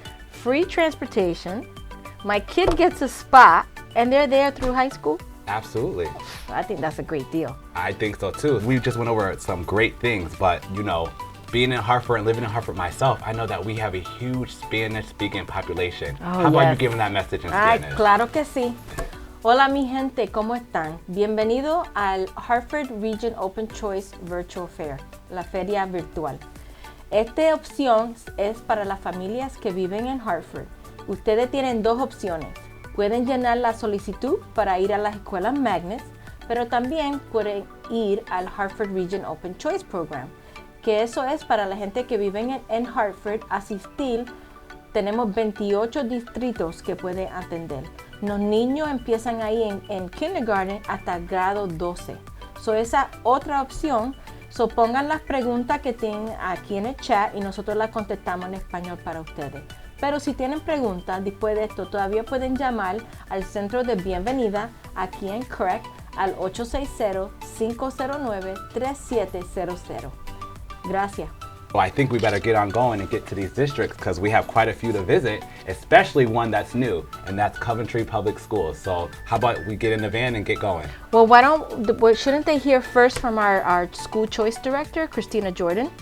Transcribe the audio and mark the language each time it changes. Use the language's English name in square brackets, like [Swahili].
[English] Free transportation. My kid gets a spot, and they're there through high school. Absolutely. I think that's a great deal. I think so too. We just went over some great things, but being in Hartford and living in Hartford myself, I know that we have a huge Spanish-speaking population. How about you giving that message in Spanish? [Spanish] Claro que sí. Hola mi gente, ¿cómo están? Bienvenido al Hartford Region Open Choice Virtual Fair, la feria virtual. Esta opción es para las familias que viven en Hartford. Ustedes tienen 2 opciones. Pueden llenar la solicitud para ir a las escuelas Magnets, pero también pueden ir al Hartford Region Open Choice Program, que eso es para la gente que vive en Hartford asistir. Tenemos 28 distritos que pueden atender. Los niños empiezan ahí en kindergarten hasta grado 12. So esa otra opción, pongan las preguntas que tienen aquí en el chat y nosotros las contestamos en español para ustedes. Pero si tienen preguntas después de esto, todavía pueden llamar al centro de bienvenida aquí en Craig al 860-509-3700. Gracias. [English] Well, I think we better get on going and get to these districts because we have quite a few to visit, especially one that's new, and that's Coventry Public Schools. So how about we get in the van and get going? Well, shouldn't they hear first from our school choice director, Christina Jordan?